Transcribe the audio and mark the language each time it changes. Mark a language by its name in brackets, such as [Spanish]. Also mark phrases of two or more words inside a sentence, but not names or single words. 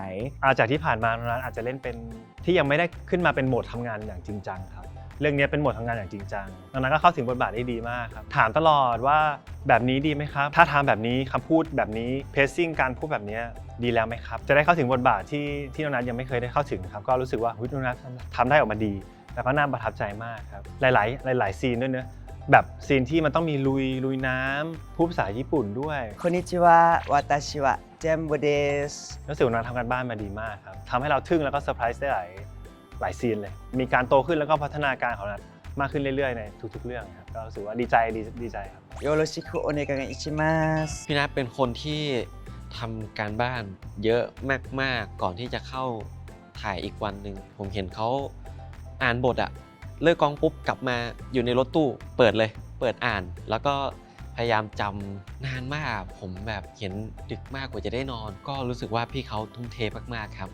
[Thai] จากที่ผ่านมานั้นอาจจะเล่นเป็นที่ยังไม่ได้ขึ้นมาเป็นโหมดทำงานอย่างจริงจังครับเรื่องนี้เป็นโหมดทำงานอย่างจริงจังดังนั้นก็เข้าถึงบทบาทได้ดีมากครับถามตลอดว่าแบบนี้ดีไหมครับถ้าทำแบบนี้คำพูดแบบนี้เพซซิ่งการพูดแบบนี้ดีแล้วไหมครับจะได้เข้าถึงบทบาทที่น้องนัทยังไม่เคยได้เข้าถึงครับก็รู้สึกว่าน้องนัททำได้ออกมาดีแล้วก็น่าประทับใจมากครับหลายซีนด้วยเนอะแบบซีนที่มันต้องมีลุยน้ำพูดภาษาญี่ปุ่นด้วย [Japanese] こんにちは私はジェンボです [Thai] รู้สึกว่าน้องทำการบ้านมาดีมากครับทำให้เราทึ่งแล้วก็เซอร์ไพรส์ได้หลายซีนเลยมีการโตขึ้นแล้วก็พัฒนาการของนัทมากขึ้นเรื่อยๆในทุกๆเรื่องครับก็รู้สึกว่าดีใจครับ [Japanese] よろしくお願いします [Thai] พี่นัทเป็นคนที่ทำการบ้านเยอะมากๆก่อนที่จะเข้าถ่ายอีกวันหนึ่งผมเห็นเขาอ่านบทอะเลิกกองปุ๊บกลับมาอยู่ในรถตู้เปิดเลยเปิดอ่านแล้วก็พยายามจำนานมากผมแบบเห็นดึกมากกว่าจะได้นอน ก็รู้สึกว่าพี่เขาทุ่มเทมากๆครับ